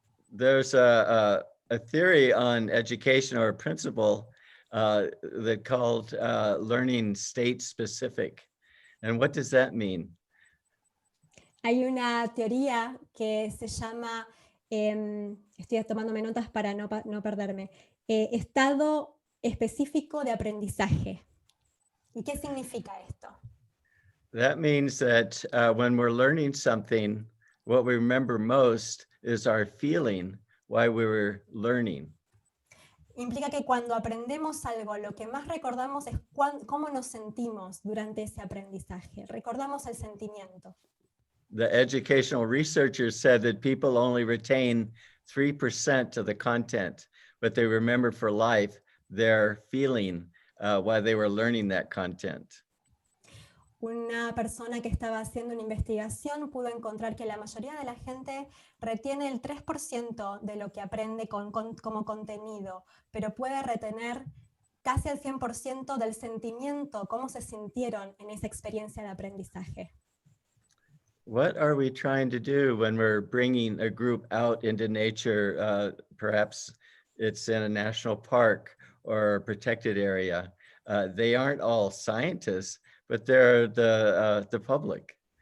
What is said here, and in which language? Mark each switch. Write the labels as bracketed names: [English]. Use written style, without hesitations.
[English] There's a theory on education or a principle that called learning state specific. And what does that mean? [Spanish] Hay una teoría que se llama, estoy tomándome notas para no perderme, estado específico de aprendizaje. ¿Y qué significa esto? [English] That means that when we're learning something, what we remember most is our feeling while we were learning. [Spanish] Implica que cuando aprendemos algo, lo que más recordamos es cómo nos sentimos durante ese aprendizaje. Recordamos el sentimiento. [English] The educational researchers said that people only retain 3% of the content, but they remember for life their feeling while they were learning that content. [Spanish] Una persona que estaba haciendo una investigación pudo encontrar que la mayoría de la gente retiene el 3% de lo que aprende como contenido, pero puede retener casi el 100% del sentimiento, cómo se sintieron en esa experiencia de aprendizaje. [English] What are we trying to do when we're bringing a group out into nature? Perhaps it's in a national park or a protected area. They aren't all scientists, but they're the public.